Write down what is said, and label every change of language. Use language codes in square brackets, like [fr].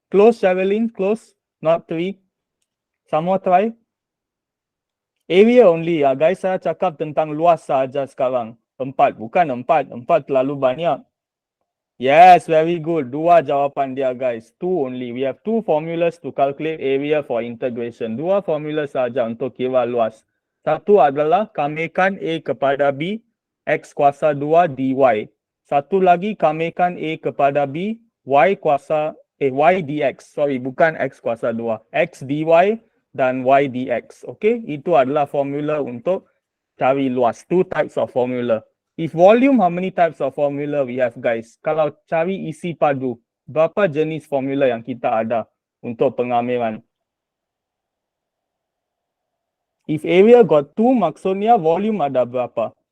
[en] Close, Sherilyn, close. Not 3. Some more try. Area only guys, [ms] saya cakap tentang luas saja sekarang. 4, bukan 4. 4 terlalu banyak. [en] Yes, very good. [ms] Dua jawapan dia guys. [en] 2 only. We have 2 formulas to calculate area for integration. [ms] 2 formula saja untuk kira luas. Satu adalah kamikan A kepada B, X kuasa 2 dy. Satu lagi kamikan A kepada B, Y dx. Sorry, bukan X kuasa 2. X dy dan Y dx. Okay, itu adalah formula untuk cari luas. [en] 2 types of formula. If volume, how many types of formula we have guys? [ms] Kalau cari isi padu, berapa jenis formula yang kita ada untuk pengamiran? [en] If area got 2, [ms] maksudnya volume ada berapa?